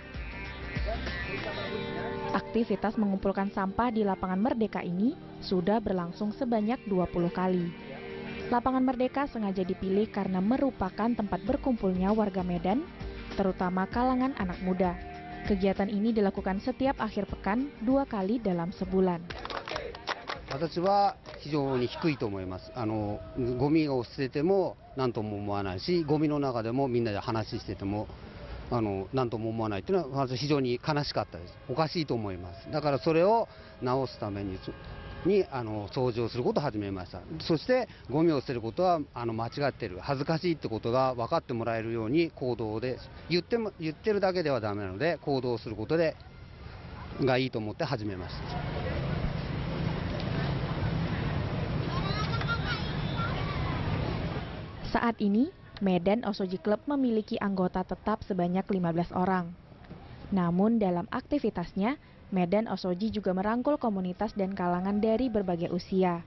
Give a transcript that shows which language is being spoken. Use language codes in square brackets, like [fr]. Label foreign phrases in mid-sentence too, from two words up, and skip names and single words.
[id] Aktivitas mengumpulkan sampah di lapangan Merdeka ini sudah berlangsung sebanyak 20 kali. Lapangan Merdeka sengaja dipilih karena merupakan tempat berkumpulnya warga Medan, terutama kalangan anak muda. Kegiatan ini dilakukan setiap akhir pekan 2 kali dalam sebulan. [ja] 私は非常に低いと思います。ゴミを捨てても何とも思わないし、ゴミの中でもみんなで話してても何とも思わないというのは私非常に悲しかったです。おかしいと思います。だからそれを直すために掃除をすることを始めました。そしてゴミを捨てることは間違っている、恥ずかしいってことが分かってもらえるように行動で言ってるだけではダメなので、行動することがいいと思って始めました。 [id] Saat ini, Medan Osoji Club memiliki anggota tetap sebanyak 15 orang. Namun dalam aktivitasnya, Medan Osoji juga merangkul komunitas dan kalangan dari berbagai usia.